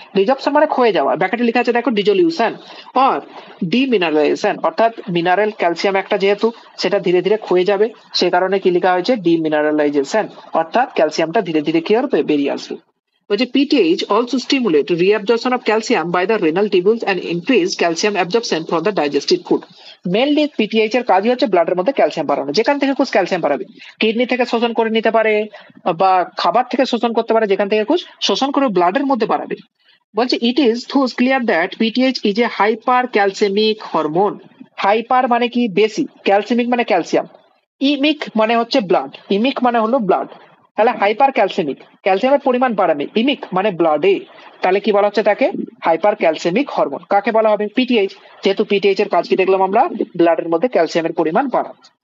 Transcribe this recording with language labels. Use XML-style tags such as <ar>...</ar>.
<bn>Resorption মানে ক্ষয়ে যাওয়া, ব্র্যাকেটে লেখা আছে দেখো ডিজলিউশন অর ডিমিনারেলাইজেশন, অর্থাৎ মিনারেল ক্যালসিয়াম একটা যেহেতু সেটা ধীরে ধীরে ক্ষয়ে যাবে, সে কারণে কি লেখা হয়েছে? ডিমিনারেলাইজেশন, অর্থাৎ ক্যালসিয়ামটা ধীরে ধীরে কি হবে? বেরিয়ে আসবে। বলছে</bn> <en>PTH also stimulate reabsorption of calcium by the renal tubules and increase calcium absorption from the digested food.</en> <bn>Mainly পিটিএইচ এর কাজই হচ্ছে ব্লাডের মধ্যে ক্যালসিয়াম বাড়ানো। যেখান থেকে খুশ ক্যালসিয়াম বাড়াবে, কিডনি থেকে শোষণ করে নিতে পারে বা খাবার থেকে শোষণ করতে পারে, যেখান থেকে খুশ শোষণ করে ব্লাডের মধ্যে বাড়াবে। বলছে</bn> <en>It is thus clear that PTH is a hyper calciamic hormone.</en> <bn>Hyper মানে কি? বেশি। ক্যালসিমিক মানে ক্যালসিয়াম। ইমিক মানে হচ্ছে ব্লাড, ইমিক মানে হলো ব্লাড। তাহলে হাইপার ক্যালসিমিক, ক্যালসিয়ামের পরিমাণ বাড়াবে, ইমিক মানে ব্লাডে। তাহলে কি বলা হচ্ছে তাকে? Hyper ক্যালসিমিক hormone. কাকে বলা হবে? পিটিএইচ। যেহেতু পিটিএইচ এর কাজ কি দেখলাম আমরা? ব্লাডের মধ্যে ক্যালসিয়ামের পরিমাণ বাড়ানো।</bn>